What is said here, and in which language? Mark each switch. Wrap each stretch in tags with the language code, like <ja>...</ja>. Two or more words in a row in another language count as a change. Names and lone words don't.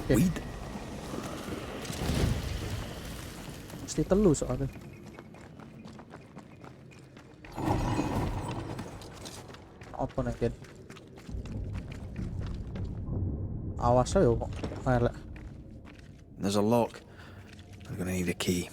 <en>Okay. weed.</en> <jv>Mesti telu soalnya.</jv> <id>Apa nih Ken?</id> <jv>Awas aja kok. Elek.</jv> <en>There's a lock. I'm gonna need a key.</en>